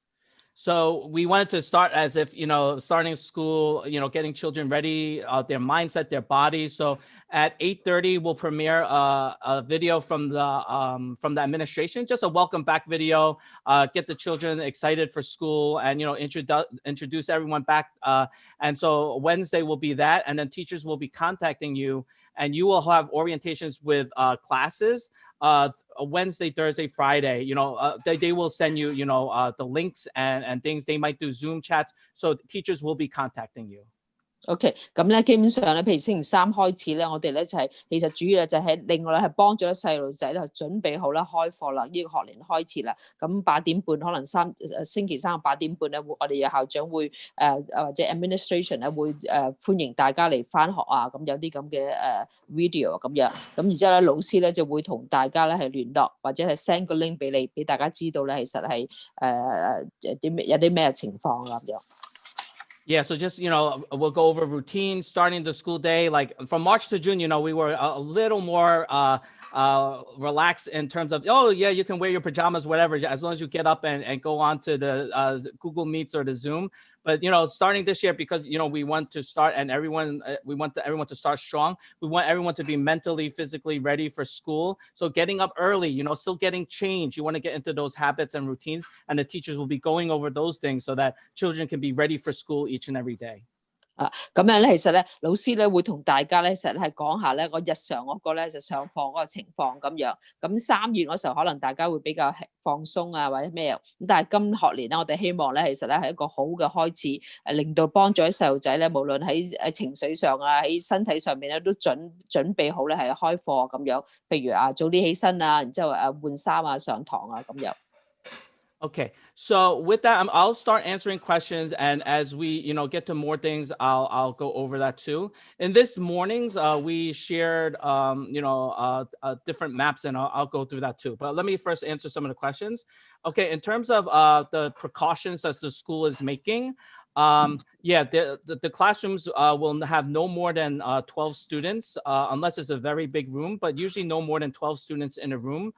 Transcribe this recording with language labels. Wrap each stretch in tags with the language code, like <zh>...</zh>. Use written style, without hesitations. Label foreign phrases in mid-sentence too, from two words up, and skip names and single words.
<en>So we wanted to start as if, starting school, getting children ready, their mindset, their bodies. So at 8:30, we'll premiere a video from the administration, just a welcome back video, get the children excited for school and, introduce everyone back. And so Wednesday will be that. And then teachers will be contacting you and you will have orientations with classes. Wednesday, Thursday, Friday, they will send you, the links and things. They might do Zoom chats. So teachers will be contacting you.</en> <yue>OK， 咁咧基本上咧，譬如星期三開始咧，我哋咧就係其實主要咧就係另外咧係幫咗細路仔咧準備好啦開課啦，呢個學年開始啦。咁8點半可能星期三8點半咧，我哋嘅校長會或者 administration 咧會歡迎大家嚟翻學啊，咁有啲咁嘅video 咁樣。咁然之後咧，老師咧就會同大家咧係聯絡，或者係 send 個 link 俾你，俾大家知道咧其實係有啲咩情況咁樣。</yue> <en>Yeah, so just, we'll go over routines starting the school day. Like from March to June, we were a little more relaxed in terms of, oh, yeah, you can wear your pajamas, whatever, as long as you get up and go on to the Google Meets or the Zoom. But, starting this year, because, we want to start and we want everyone to start strong. We want everyone to be mentally, physically ready for school. So getting up early, still getting changed. You want to get into those habits and routines, and the teachers will be going over those things so that children can be ready for school each and every day.</en> <yue>咁樣咧，其實咧，老師咧會同大家咧，實係講下咧，我日常嗰個咧就上課嗰個情況咁樣。咁3月嗰時候，可能大家會比較放鬆啊，或者咩？咁但係今學年咧，我哋希望咧，其實咧係一個好嘅開始，令到幫助啲細路仔咧，無論喺情緒上啊，喺身體上面咧，都準備好咧係開課咁樣。譬如早啲起身啊，然之後換衫啊，上堂啊咁樣。</yue> <en>Okay, so with that, I'll start answering questions, and as we, get to more things, I'll go over that too. In this morning's, we shared, different maps, and I'll go through that too. But let me first answer some of the questions. Okay, in terms of the precautions that the school is making, yeah, the classrooms will have no more than 12 students, unless it's a very big room, but usually no more than 12 students in a room.</en>